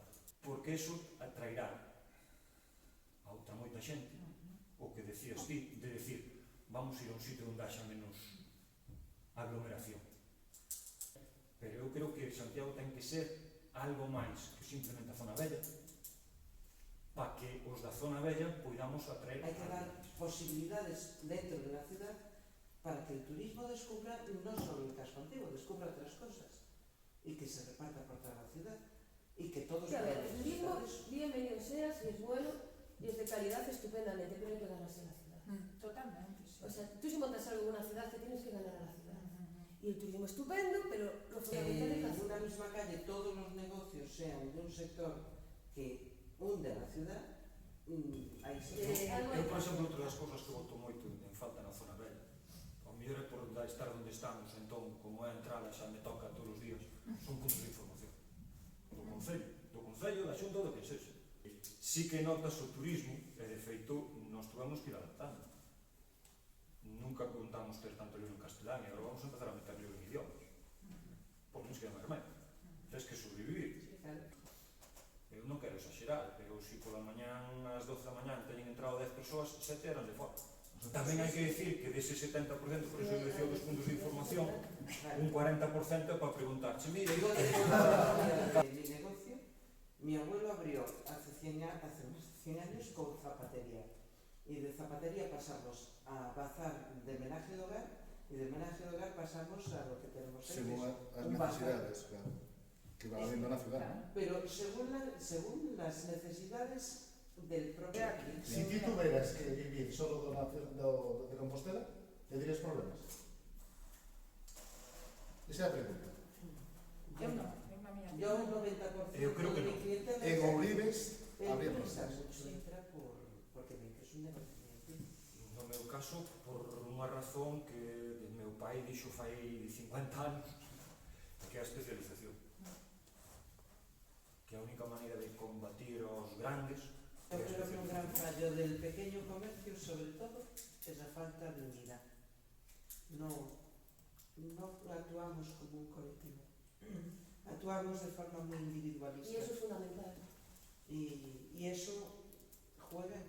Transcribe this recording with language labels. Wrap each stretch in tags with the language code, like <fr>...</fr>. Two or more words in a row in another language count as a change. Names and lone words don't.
<gl>Porque eso atrairá a outra moita xente, o que decías ti, de decir, vamos ir a un sitio onde haxa menos aglomeración. Pero eu creo que Santiago ten que ser algo máis que simplemente a zona bella, para que os da zona bella poidamos atraer.</gl> <es>Hay que dar posibilidades dentro de la ciudad para que el turismo descubra no solo el casco antiguo, descubra otras cosas y que se reparta por toda la ciudad y que todos Sí, a ver, el podamos turismo, disfrutar de eso. bienvenido sea, si es bueno y es de calidad, estupendamente, pero hay que ganarse la ciudad. Totalmente, sí. O sea, tú si montas algo en una ciudad, te tienes que ganar a la ciudad. Y el turismo estupendo, pero lo fundamental es la En ciudad. una misma calle todos los negocios sean de un sector que hunde a la ciudad,</es> <gl>aí se Eu, por exemplo, outra das cousas que boto moito en falta na zona bella, ao mellor é por estar onde estamos, entón, como é a entrada xa me toca todos os días, son puntos de información do Concello, da Xunta, do que sexa. Sí que notas o turismo, e de feito, nos tuvemos que ir adaptando. Nunca contamos ter tanto libro en castelán e agora vamos a empezar a meter libro en idiomas. Porque non se queda máis remedio. Tens que sobrevivir. Eu non quero exagerar, pero se pola mañán, ás 12 da mañán, teñen entrado 10 persoas, 7 eran de fora. Tamén hai que decir que dese 70%, por eso eu decía dos puntos de información, un 40% é para preguntarche, mira,</gl> <es>Yo de mi negocio, mi abuelo abrió hace más de 100 años con zapatería. Y de zapatería pasamos a bazar de homenaje de hogar y de homenaje de hogar pasamos a lo que tenemos hoy.</es> <gl>Según as</gl> <es>un bazar.</es> <gl>necesidades, claro,</gl> <es>que va habiendo</es> <gl>na ciudad, ¿no?</gl> <es>Pero según las necesidades del propio aquí.</es> <gl>Si ti tuveras que vivir solo de Compostela, te dirías problemas? Esa é a pregunta. Eu non, eu na miña</gl> <es>Yo un 90%</es> <gl>Eu creo que</gl> <es>de mi no. clientela En Ourives habría empresa problemas. mucho entra porque ven que es un negocio muy antiguo.</es> <gl>no meu caso, por unha razón que meu pai dixo fai 50 anos, que é a especialización. Que é a única maneira de combatir aos grandes.</gl> <es>Yo creo que un gran fallo del pequeño comercio, sobre todo, es la falta de unidad. No actuamos como un colectivo. Actuamos de forma muy individualista. Y eso es fundamental. Y eso juega en</es>